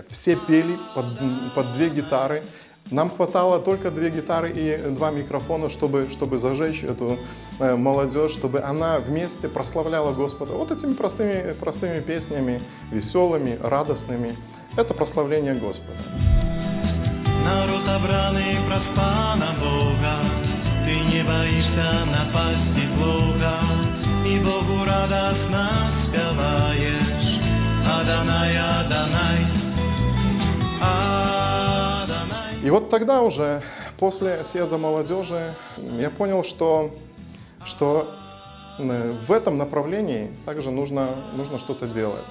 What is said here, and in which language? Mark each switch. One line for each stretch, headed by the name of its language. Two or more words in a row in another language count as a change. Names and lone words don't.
Russian: Все пели под 2 гитары. Нам хватало только 2 гитары и 2 микрофона, чтобы зажечь эту молодежь, чтобы она вместе прославляла Господа. Вот этими простыми песнями, веселыми, радостными. Это прославление Господа.
Belarusian: Народ обраный праз Пана Бога, ты не боишься напасти злога, и Богу радостно спеваешь. Адонай, Адонай, Адонай.
Russian: И вот тогда уже, после съезда молодежи, я понял, что в этом направлении также нужно что-то делать.